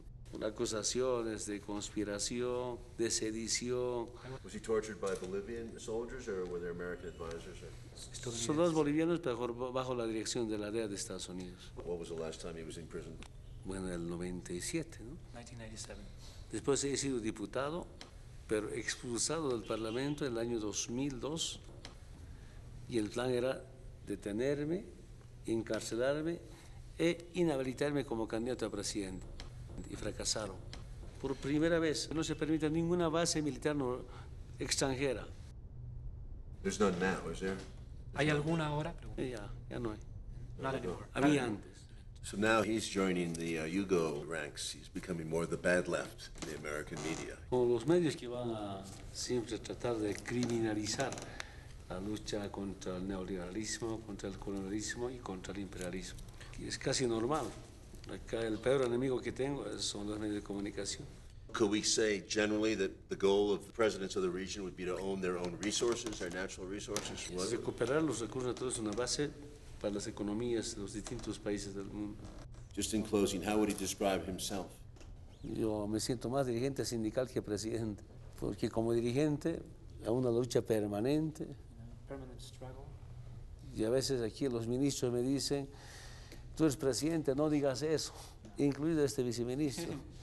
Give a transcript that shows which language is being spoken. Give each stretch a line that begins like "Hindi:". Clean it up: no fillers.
Spanish: Con acusaciones de conspiración, de sedición.
English: Was he tortured by Bolivian soldiers or were there American advisors?
Spanish: Soldados bolivianos bajo la dirección de la DEA de Estados Unidos.
English: What was the last time he was in prison?
Spanish: Bueno, en el 97, ¿no?
English: 1997.
Spanish: Después he sido diputado, pero expulsado del Parlamento en el año 2002. Y el plan era detenerme, encarcelarme e inhabilitarme como candidato a presidente. Y fracasaron. Por primera vez no se permite ninguna base militar extranjera.
English: There's none now, is there?
Spanish: ¿Hay alguna ahora? Ya no hay.
English: Not anymore.
Spanish: Había antes.
English: So now he's joining the Yugo ranks. He's becoming more the bad left in the American media.
Spanish: Como los medios que van a siempre tratar de criminalizar la lucha contra el neoliberalismo, contra el colonialismo y contra el imperialismo. Y es casi normal. Acá el peor enemigo que tengo son los medios de comunicación.
English: Could we say generally that the goal of the presidents of the region would be to own their own resources, their natural resources?
Spanish: Recuperar los recursos naturales es una base para las economías de los distintos países del mundo.
English: Just in closing, how would he describe himself?
Spanish: Yo me siento más dirigente sindical que presidente, porque como dirigente hay una lucha permanente.
English: Permanent struggle.
Spanish: Y a veces aquí los ministros me dicen, tú eres presidente, no digas eso, incluido este viceministro.